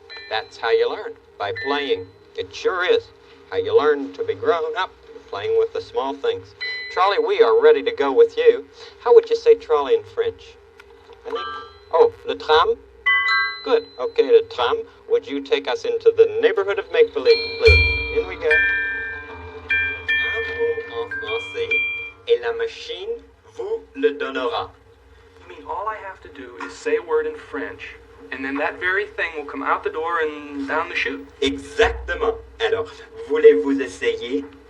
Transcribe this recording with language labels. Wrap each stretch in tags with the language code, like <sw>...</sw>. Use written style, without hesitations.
<en>That's how you learn, by playing. It sure is how you learn to be grown up, playing with the small things. Trolley, we are ready to go with you. How would you say trolley in French? I think, oh, le tram? Good. Okay, le tram. Would you take us into the neighborhood of make-believe, please? In we go.</en> <fr>Un mot en français, et la machine vous le donnera.</fr> <en>You mean all I have to do is say a word in French, and then that very thing will come out the door and down the chute?</en> <fr>Exactement. Alors, voulez-vous essayer?</fr>